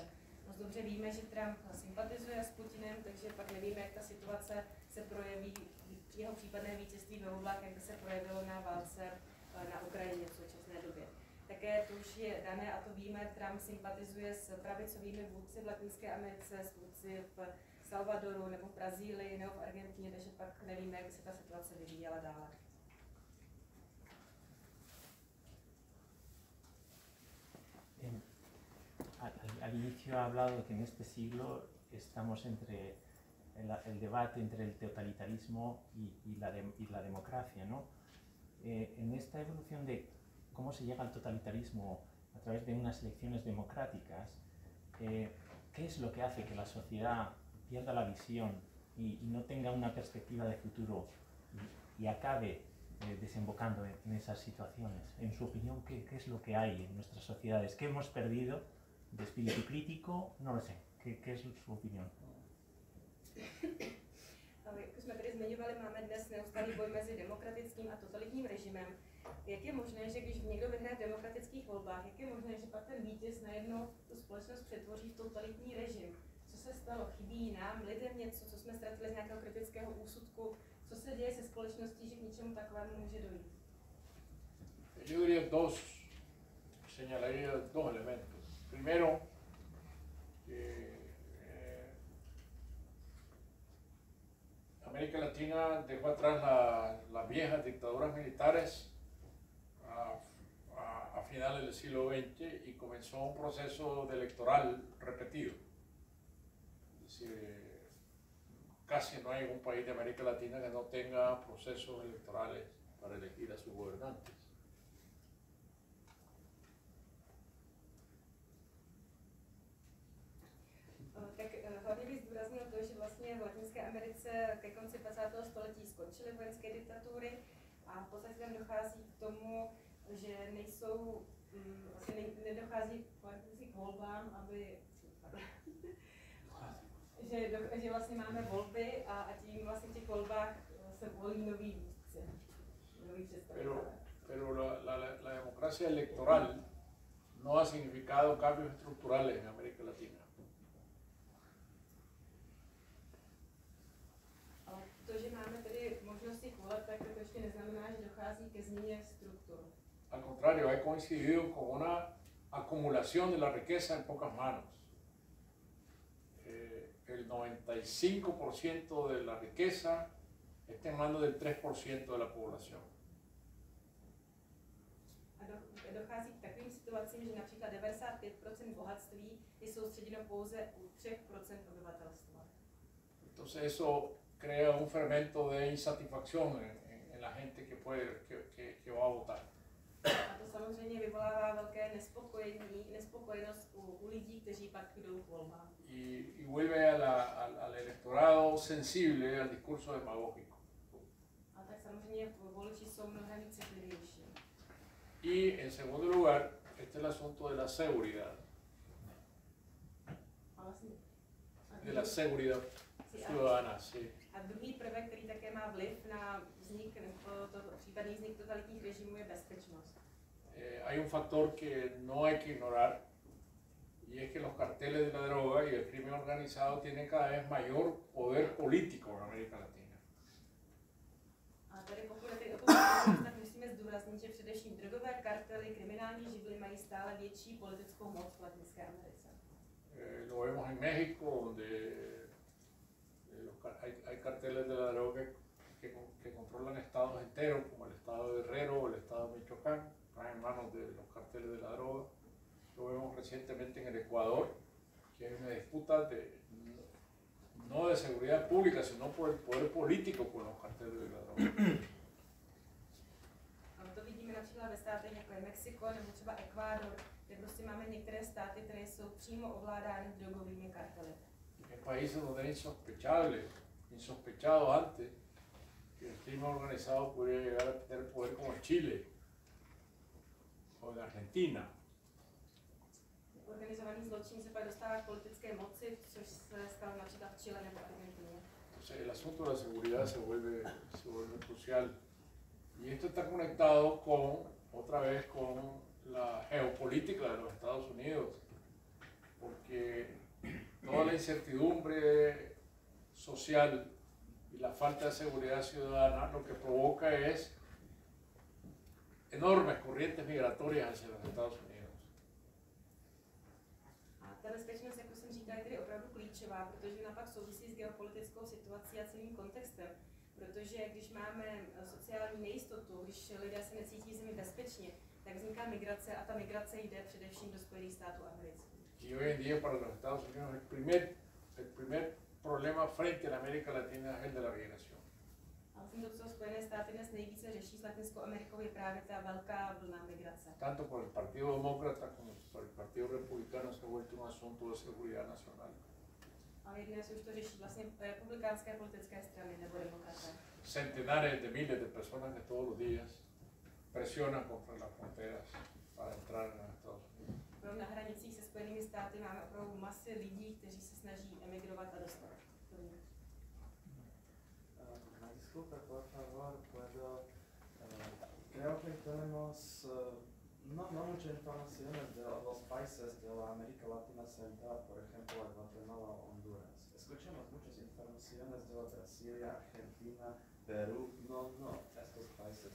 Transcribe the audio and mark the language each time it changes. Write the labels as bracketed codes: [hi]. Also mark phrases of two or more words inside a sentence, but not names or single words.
[cs] Moc dobře víme, že Trump sympatizuje s Putinem, takže pak nevíme, jak ta situace se projeví, jeho případné vítězství ve volbách, jak by se projevilo na válce na Ukrajině v současné době. Také to už je dané, a to víme, Trump sympatizuje s pravicovými vůdci v Latinské Americe, s vůdci v Salvadoru nebo v Brazílii nebo v Argentině, takže pak nevíme, jak by se ta situace vyvíjela dále. [es] Al inicio ha hablado que en este siglo estamos entre el debate entre el totalitarismo y la democracia, ¿no? En esta evolución de cómo se llega al totalitarismo a través de unas elecciones democráticas, ¿qué es lo que hace que la sociedad pierda la visión y no tenga una perspectiva de futuro y acabe desembocando en esas situaciones? En su opinión, ¿qué es lo que hay en nuestras sociedades? ¿Qué hemos perdido de espíritu crítico? No lo sé. ¿Qué es su opinión? [cs] Jak už jsme tady zmiňovali, máme dnes neustálý boj mezi demokratickým a totalitním režimem. Jak je možné, že když někdo vyhraje v demokratických volbách, jak je možné, že pak ten vítěz najednou tu společnost přetvoří v totalitní režim? Co se stalo? Chybí nám, lidem něco, co jsme ztratili z nějakého kritického úsudku? Co se děje se společností, že k něčemu takovému může dojít? [es] Yo señalaría dos elementos. Primero, que América Latina dejó atrás las viejas dictaduras militares a finales del siglo XX y comenzó un proceso electoral repetido. Es decir, casi no hay un país de América Latina que no tenga procesos electorales para elegir a sus gobernantes. [cs] Hlavně bych zdůraznil to, že vlastně v Latinské Americe ke konci 20. století skončily vojenské diktatury a v podstatě tam dochází k tomu, že vlastně nedochází k volbám, aby že vlastně máme volby a tím vlastně v těch volbách se volí nový vůdci, nový představitelé. [es] Pero la democracia electoral no ha significado cambios estructurales en América Latina. [cs] Ale to, že máme tedy možnosti voleb, tak to ještě neznamená, že dochází ke změně struktur. [es] Al contrario, ha coincidido con una acumulación de la riqueza en pocas manos. el 95% de la riqueza está en manos del 3% de la población. [cs] A dochází k takovým situacím, že například 95% bohatství je soustředěno pouze u 3% obyvatelstva. [es] Entonces eso crea un fermento de insatisfacción en la gente que va a votar. [cs] A to samozřejmě vyvolává velké nespokojenost u lidí, kteří pak jdou k volbám. [es] Y vuelve al electorado sensible al discurso demagógico. [cs] A tak samozřejmě voliči jsou mnohem citlivější. [es] Y en segundo lugar, este es el asunto de la seguridad. [cs] A vlastně, [es] De la seguridad ciudadana, sí. [cs] A druhý prvek, který také má vliv na vznik, případný vznik totalitních režimů, je bezpečnost. [es] Hay un factor que no hay que ignorar, y es que los carteles de la droga y el crimen organizado tienen cada vez mayor poder político en América Latina. [cs] A tady pokud je o tom, tak musíme zdůraznit, že především drogové kartely, kriminální živly mají stále větší politickou moc v Latinské Americe. [es] Lo vemos en México, donde hay carteles de la droga que controlan estados enteros, como el estado de Guerrero o el estado de Michoacán, están en manos de los carteles de la droga. Lo vemos recientemente en el Ecuador, que hay una disputa no de seguridad pública, sino por el poder político con los carteles de la droga. [cs] A to vidíme například ve státech jako je Mexiko nebo třeba Ekvádor, kde prostě máme některé státy, které jsou přímo ovládány drogovými kartely. [es] En países donde era insospechado antes que el crimen organizado podría llegar a tener poder como en Chile o en Argentina. [cs] Organizovaný zločin se pak dostává k politické moci, což se stalo například v Chile nebo Argentině. [es] Entonces el asunto de la seguridad se vuelve crucial. Y esto está conectado otra vez con la geopolítica de los Estados Unidos, porque toda la incertidumbre social y la falta de seguridad ciudadana lo que provoca es enormes corrientes migratorias hacia los Estados Unidos. [cs] A ta bezpečnost, jak jsem říkala, je tedy opravdu klíčová, protože napak souvisí s geopolitickou situací a celým kontextem. Protože když máme sociální nejistotu, když lidé se necítí v zemi bezpečně, tak vzniká migrace a ta migrace jde především do Spojených států amerických. [es] Y hoy en día para los Estados Unidos el primer problema frente a la América Latina es el de la migración. [cs] A vlastně to, co Spojené státy dnes nejvíce řeší s Latinskou Amerikou, je právě ta velká vlna migrace. [es] Tanto por el Partido Demócrata como por el Partido Republicano se ha vuelto un asunto de seguridad nacional. [cs] A jedné se už to řeší vlastně republikánské politické strany nebo demokraté. [es] Centenares de miles de personas que todos los días presionan contra las fronteras para entrar en los Estados Unidos. [cs] Na hranicích se Spojenými státy máme opravdu masy lidí, kteří se snaží emigrovat a dostat. [es] Disculpa, por favor, puedo. Creo que tenemos no muchas informaciones de los países de la América Latina Central, por ejemplo, Guatemala o Honduras. Escuchamos muchas informaciones de Brasil, Argentina, Perú, no estos países.